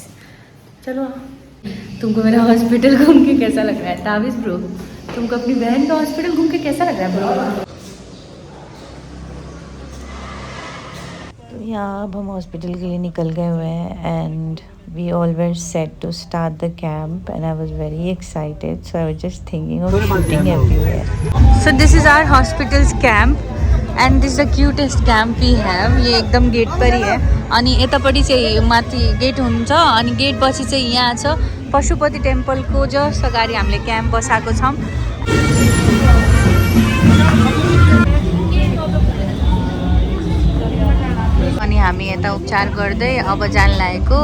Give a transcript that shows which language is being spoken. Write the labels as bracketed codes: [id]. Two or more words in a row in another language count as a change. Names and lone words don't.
[hi] चलो तुमको मेरा हॉस्पिटल घूम के कैसा लग रहा है ताबिश ब्रो? तुमको अपनी बहन का हॉस्पिटल घूम के कैसा लग रहा है ब्रो? तो यहाँ अब हम हॉस्पिटल के लिए निकल गए हुए हैं [en] and we all were set to start the camp and I was very excited. so I was just thinking of shooting everywhere. so this is our hospitals camp and this the cutest camp we have. [ne] यो एकदम [hi] गेट पर ही है। [ne] अनि यतापट्टि चाहिँ माथि गेट हुन्छ अनि गेट पछि चाहिँ यहाँ छ पशुपति टेम्पलको जस्ट अगाडि हामीले क्याम्प बसाएको छौँ। अनि हामी यता उपचार गर्दै अब जान लागेको।